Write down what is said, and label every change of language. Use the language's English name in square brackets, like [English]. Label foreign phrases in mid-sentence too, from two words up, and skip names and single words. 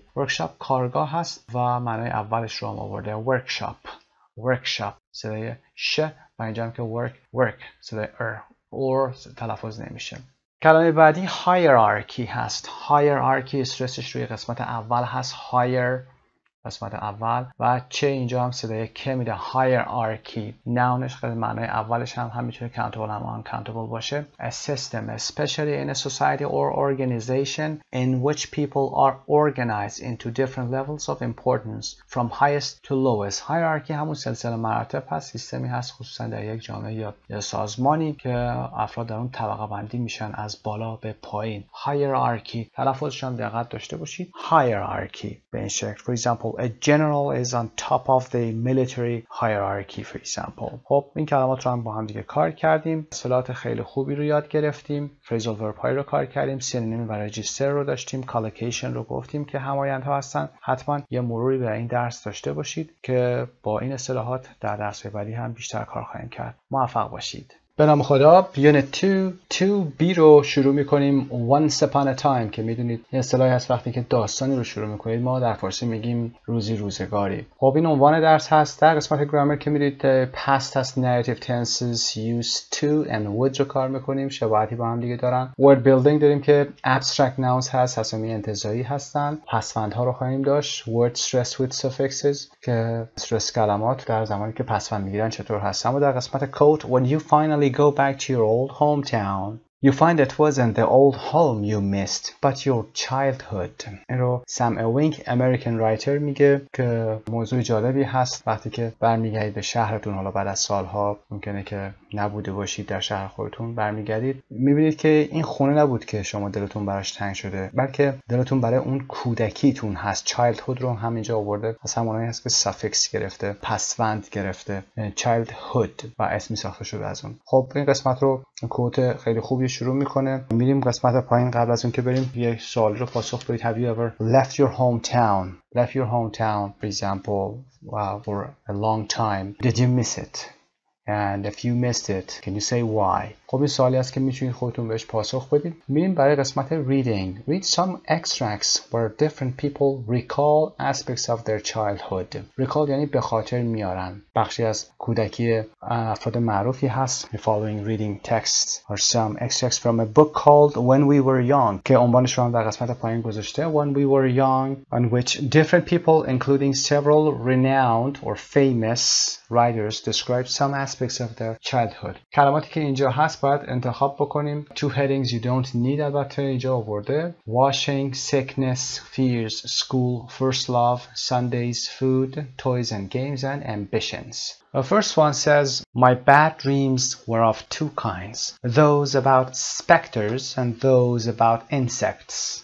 [Persian] workshop کارگاه هست و معنای اولش رو هم آورده. workshop صدای ش و اینجا هم که work صدای or تلفظ نمیشه. کلمه بعدی hierarchy هست. hierarchy استرسش روی قسمت اول هست. higher قسمت اول و چه اینجا هم صدای که میده. hierarchy ناونش معنای اولش هم میتونه countable هم uncountable باشه. [English] a system especially in a society or organization in which people are organized into different levels of importance from highest to lowest. [Persian] hierarchy همون سلسله مراتب هست. سیستمی هست خصوصا در یک جامعه یا سازمانی که افراد در اون طبقه بندی میشن از بالا به پایین. hierarchy تلفظش هم دقت داشته باشید. hierarchy به این شکل. [English] for example a general is on top of the military hierarchy for example. [Persian] خب این کلمات رو هم با هم دیگه کار کردیم. اصطلاحات خیلی خوبی رو یاد گرفتیم. [English] phrasal verb [Persian] های رو کار کردیم. سینونیم و رجیستر رو داشتیم. collocation رو گفتیم که همایندها هستن. حتما یه مروری به این درس داشته باشید که با این اصطلاحات در درس بعدی هم بیشتر کار خواهیم کرد. موفق باشید. به نام خدا. یونت 2B رو شروع میکنیم. [English] once upon a time [Persian] که میدونید این اصطلاحی هست وقتی که داستانی رو شروع میکنید ما در فارسی میگیم روزی روزگاری. خب این عنوان درس هست. در قسمت گرامر که میدید past هست [English] narrative tenses used to and would [Persian] رو کار میکنیم. شباهتی با هم دیگه دارن. [English] word building [Persian] داریم که [English] abstract nouns [Persian] هست اسامی انتزاعی هستن. پسوندها رو خواهیم داشت. [English] word stressed with suffixes [Persian] که استرس کلمات در زمانی که پسوند میگیرن چطور هستن. و در قسمت [English] code when you finally go back to your old hometown You find it wasn't the old home you missed, but your childhood. [Persian] این رو سم اوینگ [English] American writer [Persian] میگه که موضوع جالبی هست وقتی که برمیگردید به شهرتون. حالا بعد از سالها ممکنه که نبوده باشید در شهر خودتون، برمیگردید میبینید که این خونه نبود که شما دلتون براش تنگ شده، بلکه دلتون برای اون کودکیتون هست. چایلدهود رو همینجا آورده، از همونایی هست که سافیکس گرفته، پسوند گرفته، چایلدهود و اسمی ساخته شده از اون. خب این قسمت رو کوت خیلی خوبی شروع میکنه. میریم قسمت پایین. قبل از اون که بریم یه سوال رو پاسخ بدید. [English] Have you ever left your hometown for example for a long time? Did you miss it? And if you missed it, can you say why? [Persian] خب این سوالی است که میتونید خودتون بهش پاسخ بدید. میریم برای قسمت reading. [English] Read some extracts where different people recall aspects of their childhood. [Persian] Recall یعنی به خاطر میارن. بخشی از کودکی افراد معروفی هست. [English] The following reading texts are some extracts from a book called When We Were Young [Persian] که عنوانش رو هم در قسمت پایین گذاشته. [English] When We Were Young, on which different people including several renowned or famous writers describe some aspects of their childhood. [Persian] کلماتی که اینجا هست باید انتخاب بکنیم. [English] Two headings you don't need [Persian] البته اینجا آورده. [English] Washing, sickness, fears, school, first love, Sundays, food, toys and games and ambitions. The first one says, my bad dreams were of two kinds. Those about specters and those about insects.